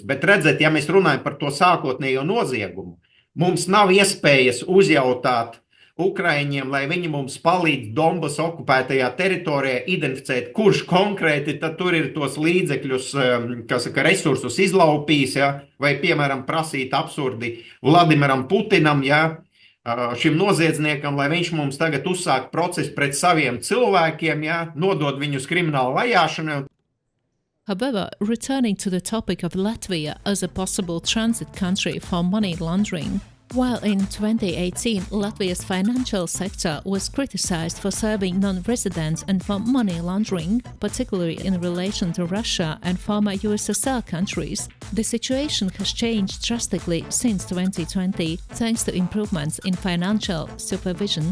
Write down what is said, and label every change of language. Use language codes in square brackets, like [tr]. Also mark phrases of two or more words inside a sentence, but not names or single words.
[lv] Bet redzēt, ja mēs runājam par to sākotnējo noziegumu, mums nav iespējas uzjautāt Ukraiņiem, lai viņi mums palīdz Donbas okupētajā teritorijā identificēt, kurš konkrēti tad tur ir tos līdzekļus, resursus izlaupījis, ja, vai, piemēram, prasīt absurdi Vladimiram Putinam, ja, šim noziedzniekam, lai viņš mums tagad uzsāk procesu pret saviem cilvēkiem, ja, nodod viņus kriminālu vajāšanai. [en] However, returning to the topic of Latvia as a possible transit country for money laundering, while in 2018 Latvia's financial sector was criticized for serving non-residents and for money laundering, particularly in relation to Russia and former USSR countries, the situation has changed drastically since 2020 thanks to improvements in financial supervision.